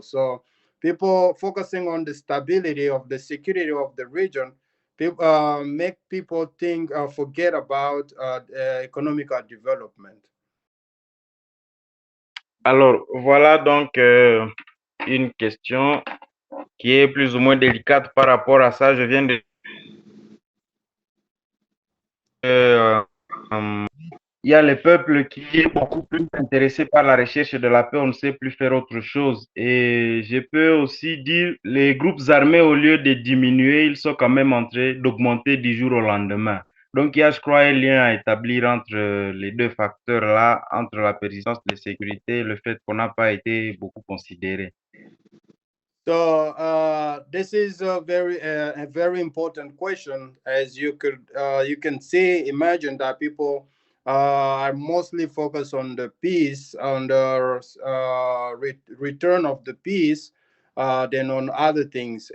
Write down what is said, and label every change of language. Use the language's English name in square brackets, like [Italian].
[English] So, people focusing on the stability of the security of the region make people think forget about economical development. [French] Alors, voilà donc une question qui est plus ou moins délicate par rapport à ça. Je viens de euh, il y a le peuple qui est beaucoup plus intéressé par la recherche de la paix, on ne sait plus faire autre chose. Et je peux aussi dire, les groupes armés, au lieu de diminuer, ils sont quand même en train d'augmenter du jour au lendemain. Donc, il y a, je crois, un lien à établir entre les deux facteurs-là, entre la persistance de sécurité et le fait qu'on n'a pas été beaucoup considéré. [English] So this is a very important question, as you can see, imagine that people are mostly focused on the peace, on the return of the peace, than on other things.